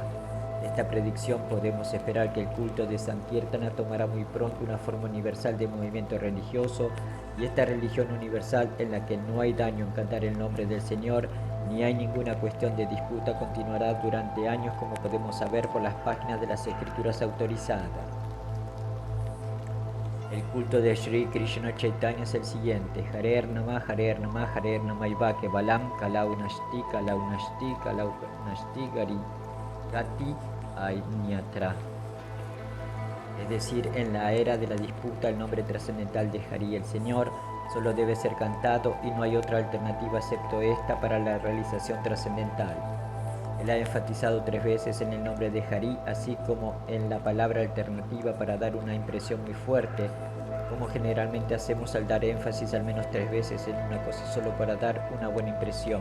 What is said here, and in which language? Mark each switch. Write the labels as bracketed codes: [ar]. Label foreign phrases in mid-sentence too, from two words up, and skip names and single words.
[es] De esta predicción podemos esperar que el culto de Sankirtana tomará muy pronto una forma universal de movimiento religioso, y esta religión universal, en la que no hay daño en cantar el nombre del Señor ni hay ninguna cuestión de disputa, continuará durante años, como podemos saber por las páginas de las escrituras autorizadas. El culto de Sri Krishna Chaitanya es el siguiente: [sa] Harer Namah, Harer Namah, Harer Namah Kevalam, Kalau Nashti, Kalau Nashti, Kalau Nashti, Gari Gati Ainyatra. [es] Es decir, en la era de la disputa, el nombre trascendental de Hari, el Señor, solo debe ser cantado y no hay otra alternativa excepto esta para la realización trascendental. Él ha enfatizado 3 veces en el nombre de Hari, así como en la palabra alternativa, para dar una impresión muy fuerte, como generalmente hacemos al dar énfasis al menos 3 veces en una cosa solo para dar una buena impresión.